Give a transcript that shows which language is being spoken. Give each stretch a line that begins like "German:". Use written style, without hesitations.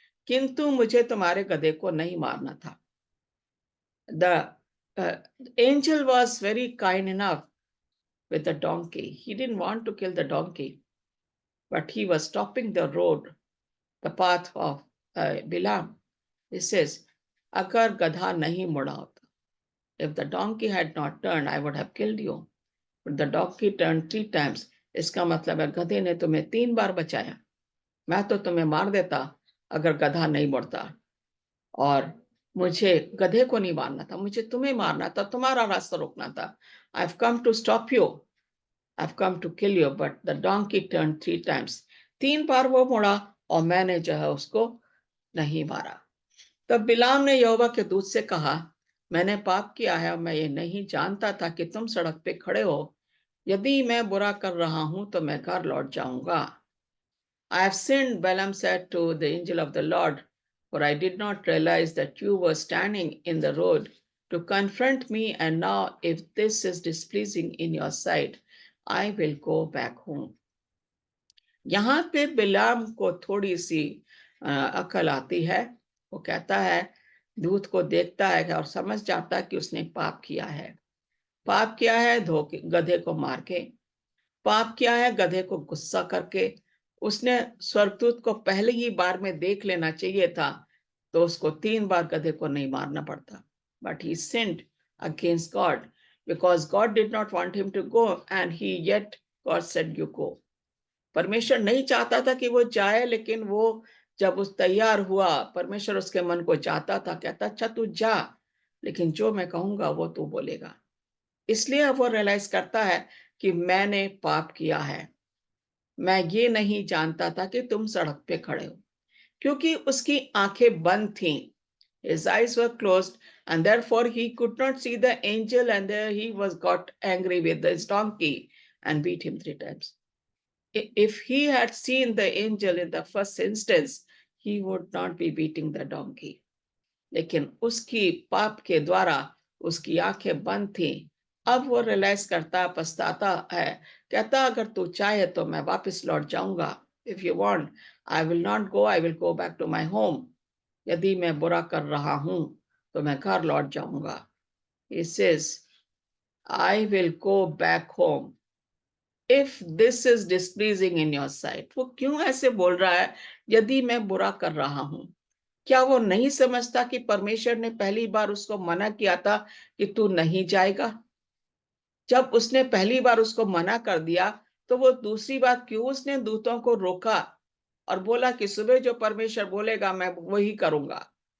Hindi: किंतु मुझे तुम्हारे गधे को नहीं मारना था।
English: The angel was very kind enough with the donkey. He didn't want to kill the donkey, but he was stopping the road, the path of Bilam. He says,
Hindi: agar gadha nahi muda hota,
English: if the donkey had not turned, I would have killed you. But the donkey turned 3 times.
Hindi: इसका मतलब है गधे ने तुम्हें 3 बार बचाया, मैं तो तुम्हें मार देता अगर गधा नहीं मुड़ता। और मुझे गधे को नहीं मारना था, मुझे तुम्हें मारना था, तुम्हारा रास्ता रोकना था।
English: I've come to stop you. I've come to kill you, but the donkey turned 3 times.
Hindi: 3 बार वो मुड़ा और मैंने जो है उसको नहीं मारा। तब बिलाम ने यहोवा के दूत से कहा, मैंने पाप किया है और मैं ये नहीं जानता था कि तुम सड़क पे खड़े हो। यदि मैं बुरा कर रहा हूं तो मैं घर लौट जाऊंगा।
English: I have sinned, Balaam said to the angel of the Lord, for I did not realize that you were standing in the road to confront me, and now if this is displeasing in your sight, I will go back home.
Hindi: यहाँ पे बिलाम को थोड़ी सी अकल आती है। वो कहता है, दूत को देखता है और समझ जाता है कि उसने पाप किया है। पाप किया है धोखे गधे को मार के, पाप किया है गधे को गुस्सा करके। उसने स्वर्गदूत को पहले ही बार में देख लेना चाहिए था, तो उसको 3 बार गधे को नहीं मारना पड़ता।
English: But he sinned against God because God did not want him to go and he yet God said you go.
Hindi: परमेश्वर नहीं चाहता था कि वो जाए, लेकिन वो जब उस तैयार हुआ, परमेश्वर उसके मन को चाहता था, कहता अच्छा तू जा, लेकिन जो मैं कहूंगा वो तू बोलेगा। इसलिए अब वो रियलाइज करता है कि मैंने पाप किया है, मैं ये नहीं जानता था कि तुम सड़क पे खड़े हो, क्योंकि उसकी आंखें बंद थीं।
English: His eyes were closed, and therefore he could not see the angel, and there he got angry with his donkey and beat him 3 times. If he had seen the angel in the first instance, he would not be beating the donkey.
Hindi: लेकिन उसकी पाप के द्वारा उसकी आंखें बंद थी। अब वो रियलाइज करता, पछताता है, कहता अगर तू चाहे तो मैं वापस लौट जाऊंगा।
English: If you want I will not go, I will go back to my home.
Hindi: यदि मैं बुरा कर रहा हूं तो मैं घर लौट जाऊंगा।
English: He says, I will go back home if this is displeasing in your sight.
Hindi: वो क्यों ऐसे बोल रहा है यदि मैं बुरा कर रहा हूं? क्या वो नहीं समझता कि परमेश्वर ने पहली बार उसको मना किया था कि तू नहीं जाएगा? जब उसने पहली बार उसको मना कर दिया तो वो दूसरी बार क्यों उसने दूतों को रोका और बोला कि सुबह जो परमेश्वर बोलेगा मैं वही करूंगा?